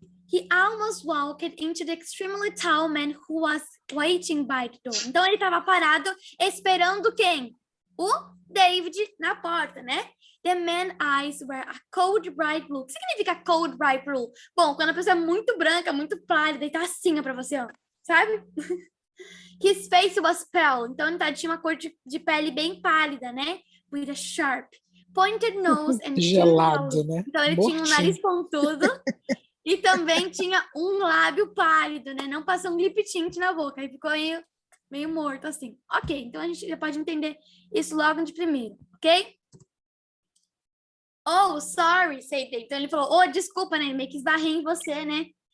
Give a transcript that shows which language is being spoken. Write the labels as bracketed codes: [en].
[en] He almost walked into the extremely tall man who was waiting by the door. [pt] Então ele tava parado esperando quem? O David na porta, né? [en] The man's eyes were a cold bright blue. [pt] O que significa [en] cold bright blue? [pt] Bom, quando a pessoa é muito branca, muito pálida e tá assim pra você, ó. Sabe? [en] His face was pale. [pt] Então ele tinha uma cor de pele bem pálida, né? [en] With a sharp, pointed nose and [pt] gelado, né? Então ele tinha um nariz pontudo e também tinha um lábio pálido, né? Não passou um lip tint na boca. Aí ficou meio morto, assim. Ok, então a gente já pode entender isso logo de primeiro, ok? [en] Oh, sorry, said David. [pt] Então ele falou, oh, desculpa, né? Meio que esbarrei em você, né?